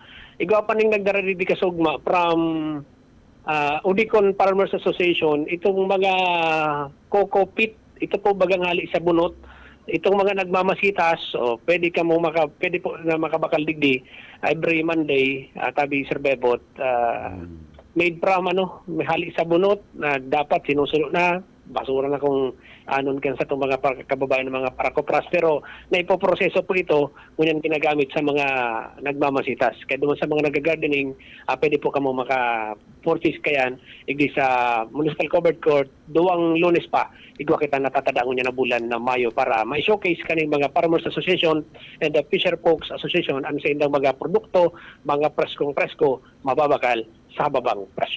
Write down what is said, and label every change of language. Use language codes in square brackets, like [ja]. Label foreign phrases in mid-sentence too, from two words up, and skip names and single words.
[bik] Igaw pa ning nagdararidi kasugma from Udicon Farmers Association, itong mga coco pit, ito po bagang hali sa bunot. Itong mga nagmamasitas, pwede po na makabakal digdi [en] every Monday, [bik] tabi Sir Bebot, [en] made from [bik] may hali sa bunot na dapat sinusunod na, basura na kung anon kan sa itong mga kababayan ng mga parakopras. Pero naipoproseso po ito, ngunyan ginagamit sa mga nagmamasitas. Kaya doon sa mga nag-gardening, pwede po kamo maka-purchase kayan, igdi sa Municipal Covered Court, duwang Lunes pa, igwa kita natatadaan niya na bulan na Mayo para ma-showcase kaning mga Farmers Association and the Fisher Folks Association ang sa indang mga produkto, mga preskong-presko, mababakal sa babang presyo.